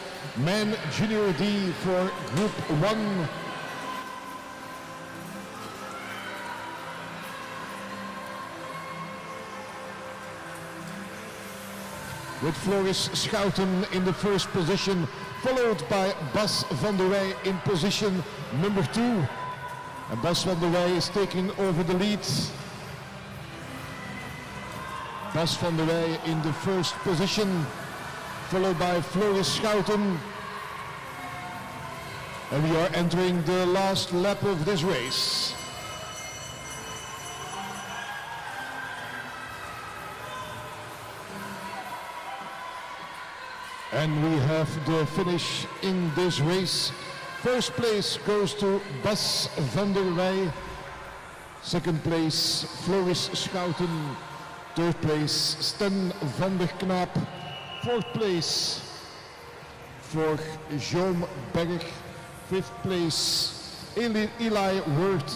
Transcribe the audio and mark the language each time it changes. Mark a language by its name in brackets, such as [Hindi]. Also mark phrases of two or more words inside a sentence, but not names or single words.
[English] Men Junior D for Group 1. With Floris Schouten in the first position, followed by Bas van der Wey in position number 2. And Bas van der Wey is taking over the lead. Bas van der Wey in the first position, followed by Floris Schouten. And we are entering the last lap of this race. And we have the finish in this race. First place goes to Bas van der Wey. Second place, Floris Schouten. Third place, Sten van der Knaap. Fourth place for Jean Berg. Fifth place, Eli Wirth.